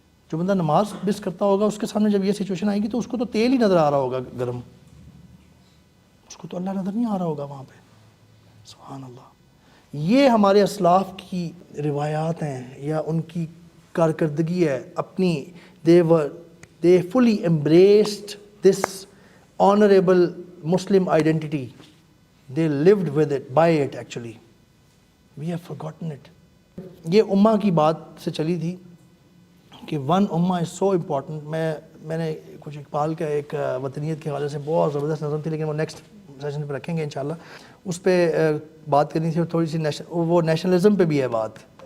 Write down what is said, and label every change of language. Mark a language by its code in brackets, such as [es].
[ur] جو بندہ نماز مس کرتا ہوگا اس کے سامنے جب یہ سچویشن آئے گی تو اس کو تو تیل ہی نظر آ رہا ہوگا گرم, اس کو تو اللہ نظر نہیں آ رہا ہوگا وہاں پہ. سبحان اللہ. یہ ہمارے اسلاف کی روایات ہیں یا ان کی کارکردگی ہے اپنی. [en] they fully embraced this honorable Muslim identity. They lived with it, by it actually. We have forgotten it. [ur] یہ امہ کی بات سے چلی تھی کہ [en] One امہ is so important. [ur] میں نے کچھ اقبال کا ایک وطنیت کے حوالے سے بہت زبردست نظم تھی, لیکن وہ نیکسٹ سیشن پہ رکھیں گے انشاءاللہ. اس پہ بات کرنی تھی, اور تھوڑی سی وہ نیشنلزم پہ بھی ہے بات.